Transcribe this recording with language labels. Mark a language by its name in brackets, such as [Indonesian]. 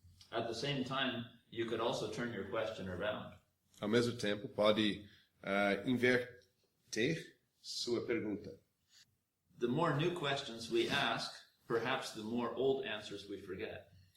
[English] At the same time, you could also turn your question around. [Portuguese] Ao mesmo tempo, pode inverter sua pergunta. [English] The more new questions we ask, perhaps the more old answers we forget.